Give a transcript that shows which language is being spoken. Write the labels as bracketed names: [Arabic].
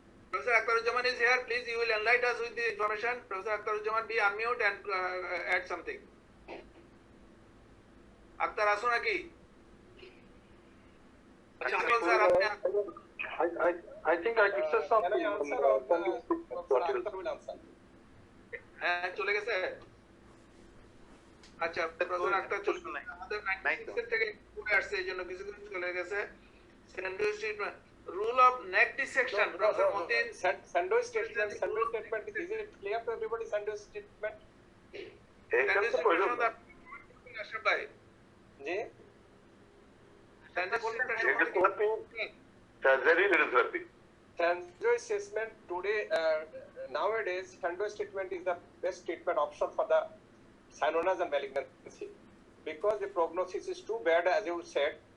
[English] Professor Akhtaruzzaman is here. Please, you will enlighten us with the information. Professor Akhtaruzzaman, be unmute and add something. [Bangla] Akter আসো নাকি? আচ্ছা, [English] Principal sir, [Bangla] আপনি [English] I I think I could say something. Can I answer or Professor Akhtar will answer? [Bangla] হ্যাঁ চলে গেছে আচ্ছা professor Akter চলে গেছে আমাদের 96 থেকে পড়ে আসছে এইজন্য কিছু কিছু চলে গেছে sandwich treatment rule of neck dissection professor Matin [English] Sandwich statement is it clear to everybody? Sandwich statement [Bangla] এখানে তো প্রয়োজন না। আশরাফ ভাই জি [English] Sandwich radiotherapy surgery radiotherapy sandwich assessment today nowadays sandwich treatment is the best treatment option for the cyanomas and malignancy because the prognosis is too bad as you said.